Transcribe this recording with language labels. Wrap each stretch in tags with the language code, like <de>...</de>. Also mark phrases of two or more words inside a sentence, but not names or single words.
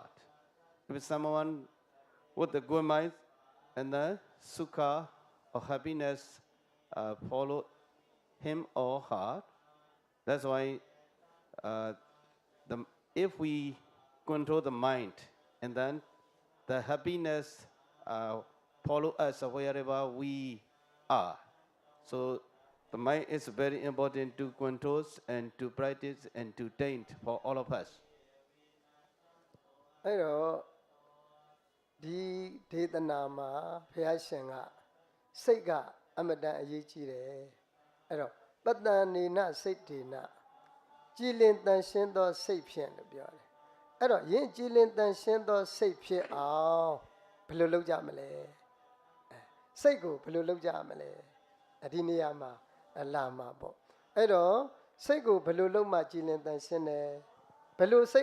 <en>If someone with the good mind and the sukha or happiness follow him or her, that's why if we control the mind and then the happiness follow us wherever we are. So the mind is very important to control and to practice and to taint for all of us.</en> <my>အဲ့တော့ဒီဒေသနာမှာဘုရားရှင်ကစိတ်ကအမတန်အရေးကြီးတယ်အဲ့တော့ပ တ္တနေနစိတ်ဒေနကြည်လင်တန်ရှင်းသောစိတ်ဖြင့်လို့ပြောတယ်အဲ့တော့ယဉ်ကြည်လင်တန်ရှင်းသောစိတ်ဖြစ်အောင်ဘယ်လိုလုပ်ကြမလဲစိတ်ကိုဘယ်လိုလုပ်ကြမလဲဒီနေရာမှာလာမှာပေါ့အဲ့တော့စိတ်ကိုဘယ်လိုလုပ်မှကြည်လင်တန်ရှင်းတယ်ဘယ်လိုစိတ်</my>